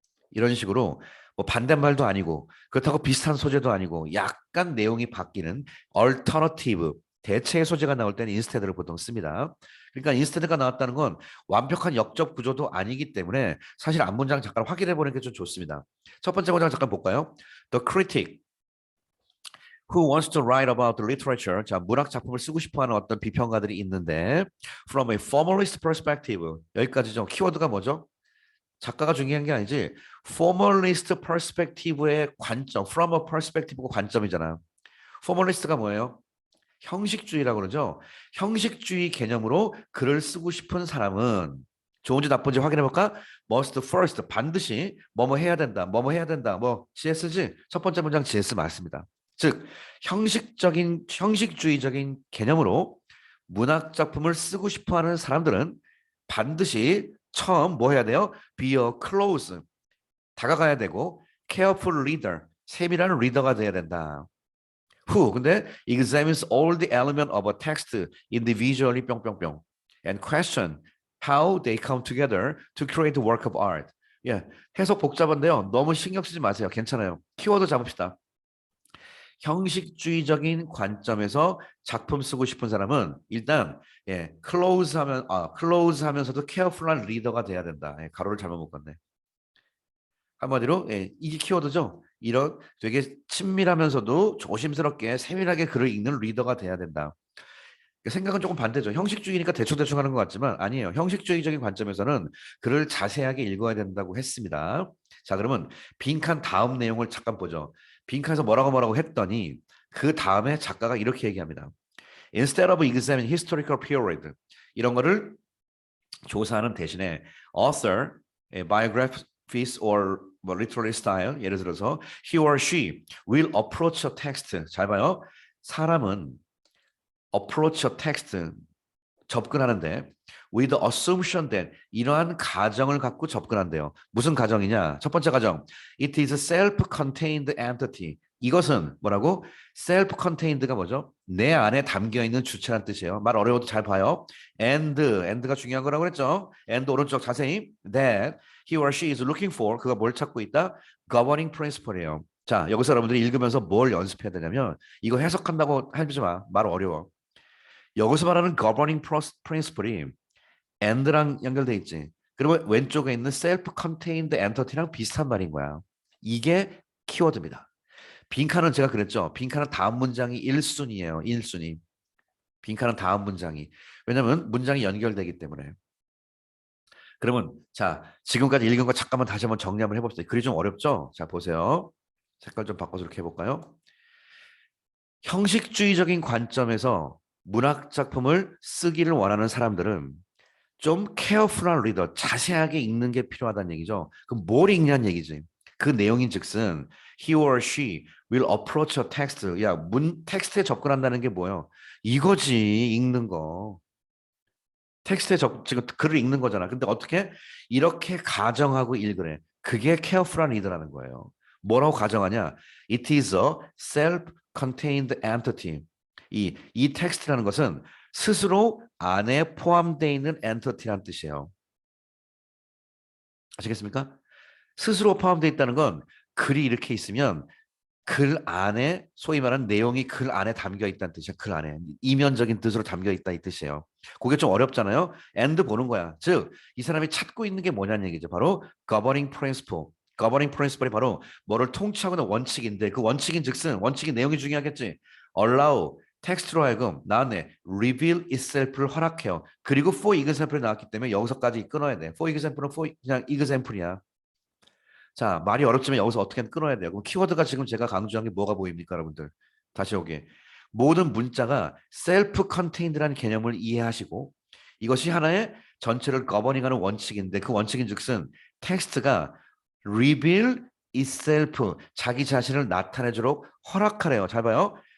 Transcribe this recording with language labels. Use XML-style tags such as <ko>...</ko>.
<ko>이런 식으로 뭐 반대말도 아니고 그렇다고 비슷한 소재도 아니고 약간 내용이 바뀌는 alternative 대체의 소재가 나올 때는 instead를 보통 씁니다. 그러니까 instead가 나왔다는 건 완벽한 역적 구조도 아니기 때문에 사실 앞문장 잠깐 확인해 보는 게 좀 좋습니다. 첫 번째 문장 잠깐 볼까요?</ko> <en>The critic who wants to write about the literature.</en> <ko>자, 문학 작품을 쓰고 싶어하는 어떤 비평가들이 있는데</ko> <en>from a formalist perspective.</en> <ko>여기까지죠. 키워드가 뭐죠? 작가가 중요한 게 아니지. formalist perspective의 관점, from a perspective가 관점이잖아요. formalist가 뭐예요? 형식주의라고 그러죠. 형식주의 개념으로 글을 쓰고 싶은 사람은 좋은지 나쁜지 확인해 볼까?</ko> <en>must first</en> <ko>반드시 뭐뭐 해야 된다. 뭐뭐 해야 된다. 뭐 CS지. 첫 번째 문장 CS 맞습니다. 즉 형식주의적인 개념으로 문학 작품을 쓰고 싶어하는 사람들은 반드시 처음 뭐 해야 돼요?</ko> <en>Be a close</en> <ko>다가가야 되고</ko> <en>careful reader</en> <ko>세밀한 리더가 돼야 된다.</ko> <en>Who</en> <ko>근데</ko> <en>examines all the element of a text individually 뿅뿅뿅 and question how they come together to create a work of art.</en> <ko>예, 해석 복잡한데요. 너무 신경 쓰지 마세요. 괜찮아요. 키워드 잡읍시다. 형식주의적인 관점에서 작품 쓰고 싶은 사람은 일단 close 하면서도 careful한 리더가 돼야 된다. 예, 가로를 잘못 묶었네. 한마디로 이게 키워드죠. 이런 되게 친밀하면서도 조심스럽게 세밀하게 글을 읽는 리더가 돼야 된다. 생각은 조금 반대죠. 형식주의니까 대충대충 하는 것 같지만 아니에요. 형식주의적인 관점에서는 글을 자세하게 읽어야 된다고 했습니다. 자, 그러면 빈칸 다음 내용을 잠깐 보죠. 빈칸에서 뭐라고 했더니 그 다음에 작가가 이렇게 얘기합니다.</ko> <en>Instead of examining historical period</en> <ko>이런 거를 조사하는 대신에</ko> <en>author, biographies or 뭐 literary style</en> <ko>예를 들어서</ko> <en>he or she will approach a text</en> <ko>잘 봐요. 사람은</ko> <en>approach a text</en> <ko>접근하는데</ko> <en>with the assumption that</en> <ko>이러한 가정을 갖고 접근한대요. 무슨 가정이냐? 첫 번째 가정.</ko> <en>It is a self-contained entity.</en> <ko>이것은 뭐라고? self-contained가 뭐죠? 내 안에 담겨 있는 주체란 뜻이에요. 말 어려워도 잘 봐요. and가 중요한 거라고 그랬죠.</ko> <en>and</en> <ko>오른쪽 자세히</ko> <en>that he or she is looking for</en> <ko>그가 뭘 찾고 있다? governing principle이에요. 자, 여기서 여러분들이 읽으면서 뭘 연습해야 되냐면 이거 해석한다고 하지 마. 말 어려워. 여기서 말하는 governing principle이 and랑 연결돼 있지. 그리고 왼쪽에 있는 self-contained entity랑 비슷한 말인 거야. 이게 키워드입니다. 빈칸은 제가 그랬죠. 빈칸은 다음 문장이 1순위예요. 1순위. 빈칸은 다음 문장이. 왜냐면 문장이 연결되기 때문에. 그러면 자 지금까지 읽은 거 잠깐만 다시 한번 정리 한번 해봅시다. 글이 좀 어렵죠? 자 보세요. 색깔 좀 바꿔서 이렇게 해볼까요? 형식주의적인 관점에서 문학 작품을 쓰기를 원하는 사람들은 좀 케어풀한 리더, 자세하게 읽는 게 필요하다는 얘기죠. 그럼 뭘 읽냐는 얘기지. 그 내용인즉슨</ko> <en>he or she will approach a text.</en> <ko>야, 텍스트에 접근한다는 게 뭐예요? 이거지, 읽는 거. 지금 글을 읽는 거잖아. 근데 어떻게 이렇게 가정하고 읽으래. 그게 케어풀한 리더라는 거예요. 뭐라고 가정하냐?</ko> <en>It is a self-contained entity.</en> <ko>이 텍스트라는 것은 스스로 안에 포함되어 있는 엔터티란 뜻이에요. 아시겠습니까? 스스로 포함되어 있다는 건 글이 이렇게 있으면 글 안에 소위 말하는 내용이 글 안에 담겨 있다는 뜻이야. 글 안에 이면적인 뜻으로 담겨 있다 이 뜻이에요. 그게 좀 어렵잖아요. and 보는 거야. 즉 이 사람이 찾고 있는 게 뭐냐는 얘기죠. 바로 governing principle. governing principle이 바로 뭐를 통치하고 있는 원칙인데 그 원칙인즉슨 원칙의 내용이 중요하겠지. allow 텍스트로 하여금 나왔네.</ko> <en>reveal itself를</en> <ko>허락해요. 그리고 for example이 나왔기 때문에 여기서까지 끊어야 돼. for example은 for 그냥 example이야. 자, 말이 어렵지만 여기서 어떻게든 끊어야 돼요. 그럼 키워드가 지금 제가 강조한 게 뭐가 보입니까, 여러분들? 다시 오게. 모든 문자가 셀프 컨테인드라는 개념을 이해하시고 이것이 하나의 전체를 거버닝하는 원칙인데 그 원칙인즉슨 텍스트가</ko> <en>reveal itself</en> <ko>자기 자신을 나타내도록 허락하래요. 잘 봐요.</ko>